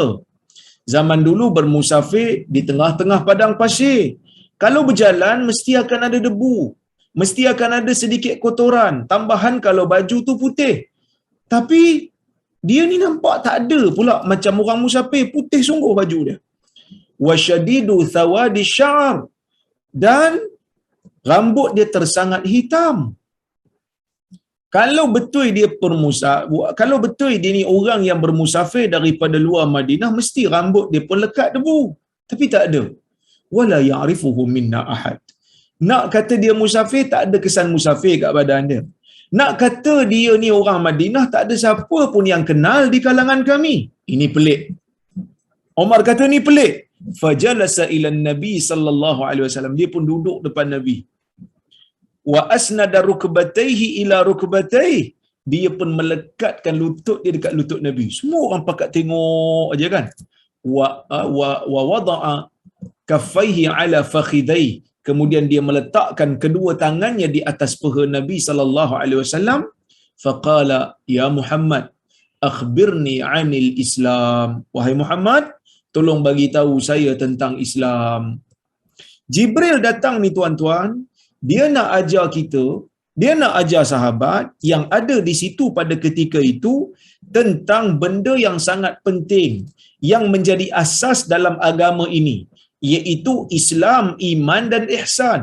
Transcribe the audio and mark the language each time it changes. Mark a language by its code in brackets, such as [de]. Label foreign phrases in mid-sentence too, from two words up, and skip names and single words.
[ms] Zaman dulu bermusafir di tengah-tengah padang pasir. Kalau berjalan mesti akan ada debu, mesti akan ada sedikit kotoran, tambahan kalau baju tu putih. Tapi dia ni nampak tak ada pula macam orang musafir, putih sungguh baju dia. [ar] وشديد سواد الشعر, [ms] dan rambut dia tersangat hitam. Kalau betul dia kalau betul dia ni orang yang bermusafir daripada luar Madinah, mesti rambut dia pun lekat debu. Tapi tak ada. [ar] ولا يعرفه منا أحد. [ms] Nak kata dia musafir, tak ada kesan musafir kat badan dia. Nak kata dia ni orang Madinah, tak ada siapa pun yang kenal di kalangan kami. Ini pelik. Umar kata ni pelik. [ar] فجلس إلى النبي صلى الله عليه وسلم. [ms] Dia pun duduk depan Nabi. [ar] وأسند ركبتيه إلى ركبتيه. [ms] Dia pun melekatkan lutut dia dekat lutut Nabi. Semua orang pakat tengok aja kan. [ar] ووضع كفيه على فخذيه. [ms] Kemudian dia meletakkan kedua tangannya di atas paha Nabi [ar] صلى الله عليه وسلم. فقال يا محمد أخبرني عن الإسلام. [ms] Wahai Muhammad, tolong bagi tahu saya tentang Islam. Jibril datang ni tuan-tuan, dia nak ajar kita, dia nak ajar sahabat yang ada di situ pada ketika itu tentang benda yang sangat penting yang menjadi asas dalam agama ini, iaitu Islam, iman dan ihsan.